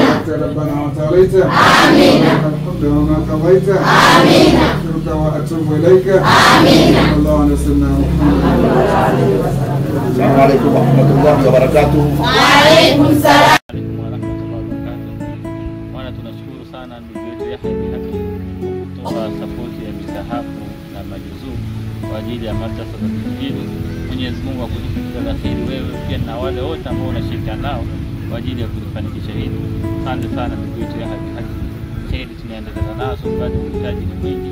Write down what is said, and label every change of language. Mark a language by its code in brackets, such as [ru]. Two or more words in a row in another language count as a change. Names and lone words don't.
[ar] أنت ربنا وتعاليت آمين الحمد وما قضيت آمين أستغفرك وأتوب إليك آمين الله على سيدنا محمد. السلام عليكم ورحمة الله وبركاته. وعليكم السلام ورحمة الله وبركاته. [sw] Bwana, tunashukuru sana ndugu yetu Yahya Bihaki kutoa support ya misahafu na majuzuu kwa ajili ya madrasa za vijijini. Mwenyezi Mungu akulipe la kheri wewe pia na wale wote ambao unashirikiana nao kwa ajili ya kufanikisha hili. Asante sana ndugu yetu Yahya Bihaki. Kheri tunaendelea nazo, bado uhitaji ni mwingi.